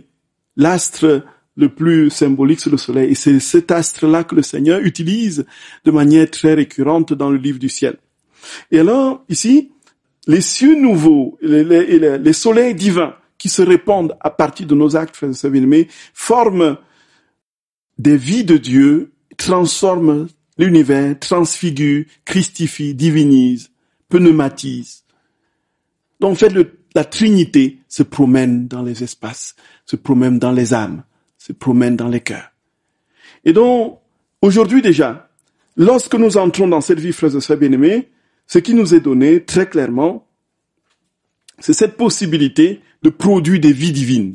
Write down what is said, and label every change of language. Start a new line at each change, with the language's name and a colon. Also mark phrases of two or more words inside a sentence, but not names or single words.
French: L'astre le plus symbolique, c'est le soleil. Et c'est cet astre-là que le Seigneur utilise de manière très récurrente dans le livre du ciel. Et alors, ici, les cieux nouveaux, les soleils divins qui se répandent à partir de nos actes, frères et sœurs bien-aimés, forment des vies de Dieu, transforment l'univers, transfigurent, christifient, divinisent, pneumatisent. Donc, en fait, la Trinité se promène dans les espaces, se promène dans les âmes, se promène dans les cœurs. Et donc, aujourd'hui déjà, lorsque nous entrons dans cette vie, frères et sœurs bien-aimés, ce qui nous est donné très clairement, c'est cette possibilité de produire des vies divines.